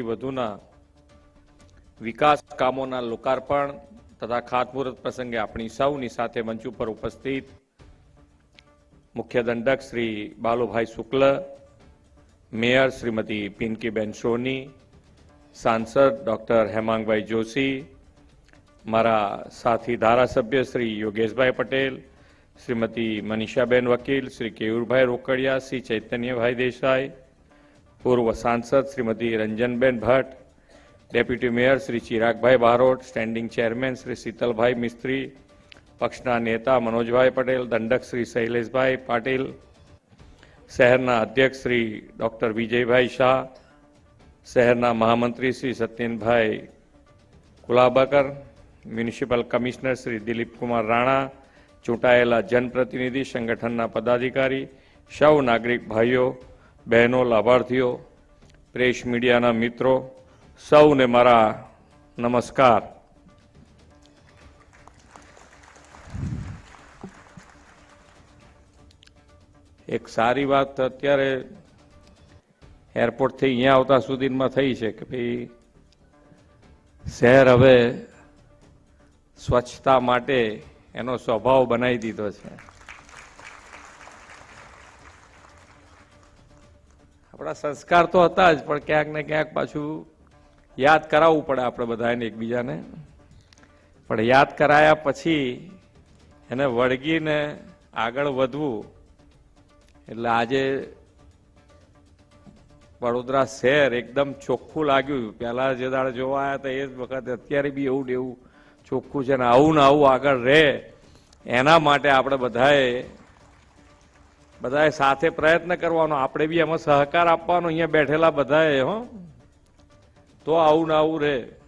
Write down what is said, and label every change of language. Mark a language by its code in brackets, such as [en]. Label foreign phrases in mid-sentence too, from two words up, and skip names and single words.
[gu] વધુના વિકાસ કામોના લોકાર્પણ તથા ખાતમુહૂર્ત પ્રસંગે આપણી સૌની સાથે મંચ ઉપર ઉપસ્થિત મુખ્ય દંડક શ્રી બાલુભાઈ શુક્લ, મેયર શ્રીમતી પિંકીબેન સોની, સાંસદ ડોક્ટર હેમાંગભાઈ જોશી, મારા સાથી ધારાસભ્ય શ્રી યોગેશભાઈ પટેલ, श्रीमती मनीषाबेन वकील, श्री केयूरभाई रोकड़िया, શ્રી ચૈતન્યભાઈ દેસાઈ, પૂર્વ સાંસદ શ્રીમતી રંજનબેન ભટ્ટ, [en] deputy mayor [gu] શ્રી ચિરાગભાઈ બારોટ, સ્ટેન્ડિંગ ચેરમેન શ્રી શીતલભાઈ મિસ્ત્રી, પક્ષના નેતા મનોજભાઈ પટેલ, દંડક શ્રી શૈલેષભાઈ પાટિલ, શહેરના અધ્યક્ષ શ્રી ડૉક્ટર વિજયભાઈ શાહ, શહેરના મહામંત્રી શ્રી સત્યનભાઈ કુલાબકર, [en] municipal commissioner [gu] શ્રી દિલીપ કુમાર રાણા, ચૂંટાયેલા જનપ્રતિનિધિ, સંગઠનના પદાધિકારી, સૌ નાગરિક ભાઈઓ બહેનો, લાભાર્થીઓ, પ્રેસ મીડિયાના મિત્રો, સૌને મારા નમસ્કાર। એક સારી બાત અત્યારે એરપોર્ટ થી અહીંયા આવતા સુધીમાં થઈ છે કે ભાઈ શહેર હવે સ્વચ્છતા માટે એનો સ્વભાવ બનાવી દીધો છે। અપના સંસ્કાર તો હતા જ પણ ક્યાંક ને ક્યાંક પાછું યાદ કરાવવું પડે આપણે બધાને એકબીજાને, પણ યાદ કરાયા પછી એને વળગીને આગળ વધવું એટલે આજે વડોદરા શહેર એકદમ ચોખ્ખું લાગ્યું। પહેલા જે દાડે જોવા આવ્યા હતા એ જ વખતે અત્યારે બી એવું ને એવું ચોખ્ખું છે ને આવું ને આવું આગળ રહે એના માટે આપણે બધાએ સાથે પ્રયત્ન કરવાનો, આપણે બી એમાં સહકાર આપવાનો અહીંયા બેઠેલા બધાએ હો, તો આવું ને આવું રહે।